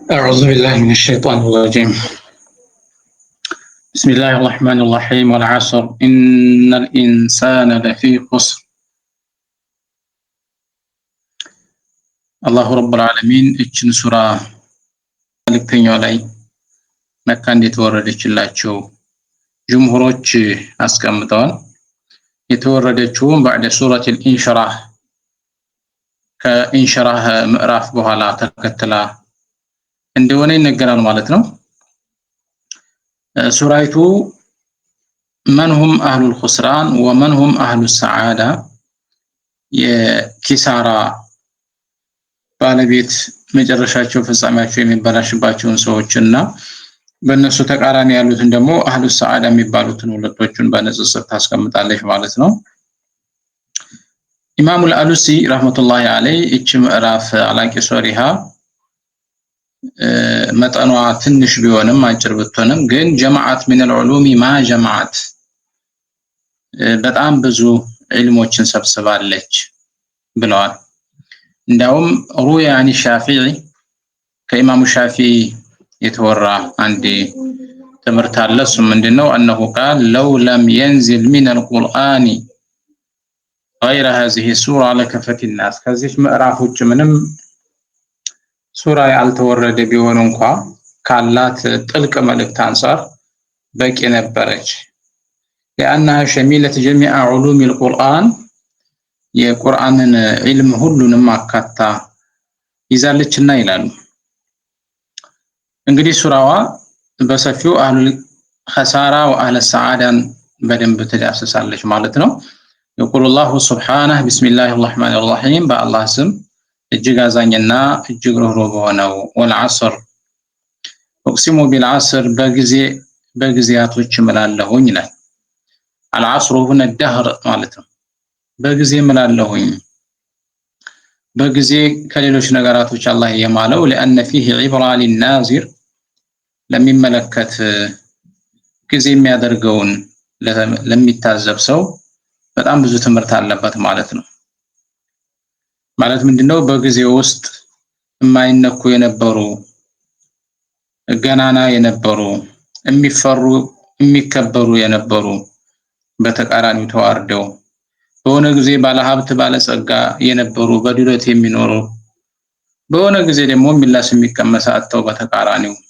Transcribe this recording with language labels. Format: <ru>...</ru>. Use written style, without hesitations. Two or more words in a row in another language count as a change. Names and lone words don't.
<ar>أعوذ بالله من الشيطان الرجيم. بسم الله الرحمن الرحيم والعصر إن الإنسان لفي خسر. الله رب العالمين</ar> <am>እችን ሱራ መልእክተኛው ላይ መካ እንደተወረደችላቸው ጅምሁሮች አስቀምጠዋል። የተወረደችውም</am> <ar>بعد سورة الانشراح</ar> <am>ከኢንሽራህ ምዕራፍ በኋላ ተከትላ እንደሆነ ይነገራል ማለት ነው። ሱራይቱ</am> <ar>من هم أهل الخسران ومن هم أهل السعادة</ar> <am>የኪሳራ ባለቤት መጨረሻቸው ፍጻሜያቸው የሚበላሽባቸውን ሰዎችና በእነሱ ተቃራኒ ያሉትን ደግሞ</am> <ar>أهل السعادة</ar> <am>የሚባሉትን ሁለቶቹን በንጽጽር ታስቀምጣለች ማለት ነው። ኢማሙ አልአሉሲ</am> <ar>رحمة الله عليه</ar> <am>እቺ ምዕራፍ አላቂ ሶሪሃ መጠኗ ትንሽ ቢሆንም አጭር ብትሆንም ግን ጀማዓት</am> <ar>من العلوم ما</ar> <am>ጀማዓት በጣም ብዙ ዒልሞችን ሰብስባለች ብለዋል። እንዳውም ሩያ</am> <ar>عن الشافعي</ar> <am>ከኢማሙ ሻፊዒ የተወራ አንድ ትምህርት አለ። እሱ ምንድነው?</am> <ar>انه قال لو لم ينزل من القرآن غير هذه السورة لكفت الناس</ar> <am>ከዚህ ምዕራፍ ውጭ ምንም ሱራ ያልተወረደ ቢሆን እንኳን ካላት ጥልቅ መልእክት አንፃር በቂ ነበረች።</am> <ar>لأنها شميلة جميع علوم القرآن</ar> <am>የቁርአንን ዒልም ሁሉንም አካታ ይዛለችና ይላሉ። እንግዲህ ሱራዋ በሰፊው</am> <ar>أهل الخسارة وأهل السعادة</ar> <am>በደንብ ትዳስሳለች ማለት ነው።</am> <ar>يقول الله سبحانه بسم الله الرحمن الرحيم</ar> <am>በአላህ ስም እጅግ አዛኝና እጅግ ሩህሩህ በሆነው</am> <ar>والعصر أقسم بالعصر</ar> <am>በጊዜያቶች እምላለሁኝ ይላል።</am> <ar>العصر هو الدهر</ar> <am>ማለት ነው። በጊዜ እምላለሁኝ በጊዜ ከሌሎች ነገራቶች አላህ የማለው</am> <ar>لأن فيه عبرة للناظر</ar> <am>ለሚመለከት ጊዜ የሚያደርገውን ለሚታዘብ ሰው በጣም ብዙ ትምህርት አለበት ማለት ነው። ማለት ምንድነው? በጊዜ ውስጥ የማይነኩ የነበሩ ገናና የነበሩ የሚፈሩ የሚከበሩ የነበሩ በተቃራኒው ተዋርደው በሆነ ጊዜ ባለሀብት ባለጸጋ የነበሩ በድሎት የሚኖሩ በሆነ ጊዜ ደግሞ ሚላስ የሚቀመስ አጥተው በተቃራኒው</am>